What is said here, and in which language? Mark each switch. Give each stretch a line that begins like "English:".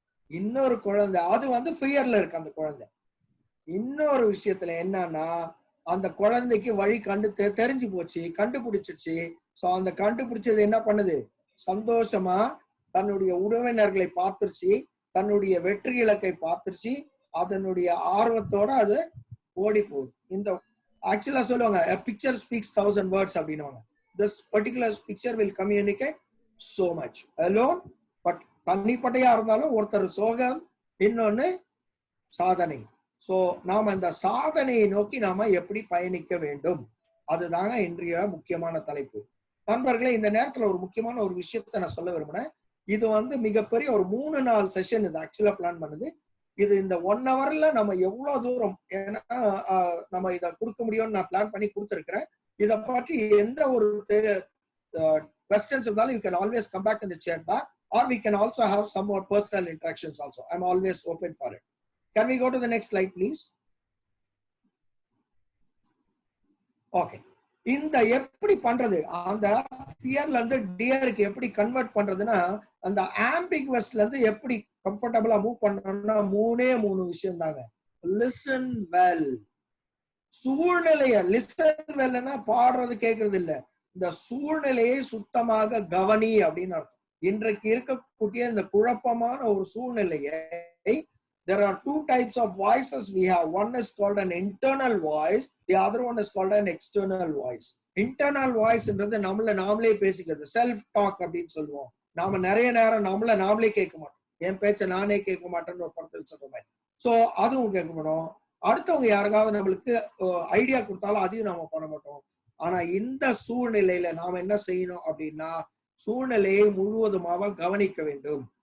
Tamil: இன்னொரு குழந்தை அது வந்து ஃபியர்ல இருக்கு. அந்த குழந்தை இன்னொரு விஷயத்துல என்னன்னா, அந்த குழந்தைக்கு வழி தெரிஞ்சு போச்சு, கண்டுபிடிச்சிச்சு. சோ அந்த கண்டுபிடிச்சது என்ன பண்ணுது, சந்தோஷமா தன்னுடைய உறவினர்களை பார்த்துருச்சு, தன்னுடைய வெற்றி இலக்கை பார்த்துருச்சு, அதனுடைய ஆர்வத்தோட அது ஓடி போகுது. இந்த ஆக்சுவலா சொல்லுவாங்க,
English: a picture speaks 1000 words
Tamil: அப்படின்னுவாங்க.
English: this particular picture will communicate so much alone.
Tamil: But தனிப்பட்டையா இருந்தாலும் ஒருத்தர் சோகம், இன்னொன்னு சாதனை. சோ நாம இந்த சாதனையை நோக்கி நாம எப்படி பயணிக்க வேண்டும், அதுதாங்க இன்றைய முக்கியமான தலைப்பு. நண்பர்களே, இந்த நேரத்துல ஒரு முக்கியமான ஒரு விஷயத்த நான் சொல்ல விரும்புறேன். இது வந்து மிகப்பெரிய ஒரு 3 நாள் செஷன் இது ஆக்சுவலா பிளான் பண்ணுது. இது இந்த 1 ஹவர்ல நம்ம எவ்வளவு தூரம் நம்ம இதை கொடுக்க முடியும்னு நான் பிளான் பண்ணி கொடுத்துருக்கிறேன். இதை பற்றி எந்த ஒரு
English: questions இருந்தாலும் you can always come back in the chat bar, or we can also have some more personal interactions also. I'm always open for it. Can we go to the next slide please?
Tamil: Okay, இந்த எப்படி பண்றது, அந்த ஃபியர்ல இருந்து டியருக்கு எப்படி convert பண்றதுன்னா, அந்த ஆம்பிகுவஸ்ல இருந்து எப்படி கம்ஃபர்டபிளா மூவ் பண்ணணும்னா 3 விஷயம் தாங்க. Listen well. சூழ்நிலைய லிசன் வெல்னா பாடுறது கேட்கறது இல்ல, இந்த சூழ்நிலையை சுத்தமாக கவனி அப்படின்னு அர்த்தம். இன்றைக்கு இருக்கக்கூடிய இந்த குழப்பமான ஒரு சூழ்நிலையை,
English: there are 2 types of voices we have. One is called an internal voice, the other one is called an external voice.
Tamil: Internal voice என்றது நாமளே பேசிக்கிறது, செல்ஃப் டாக் அப்படின்னு சொல்லுவோம். நாம நிறைய நேரம் நாமளே கேட்க மாட்டோம். என் பேச்ச நானே கேட்க மாட்டேன்னு ஒரு படத்தில் சொல்ற மாதிரி. சோ அதுவும் கேட்க மாட்டோம். அடுத்தவங்க யாருக்காவது நம்மளுக்கு ஐடியா கொடுத்தாலும் அதையும் நாம பண்ண மாட்டோம். ஆனா இந்த சூழ்நிலையில நாம என்ன செய்யணும் அப்படின்னா, சூழ்நிலையை முழுவதுமாக கவனிக்க வேண்டும்.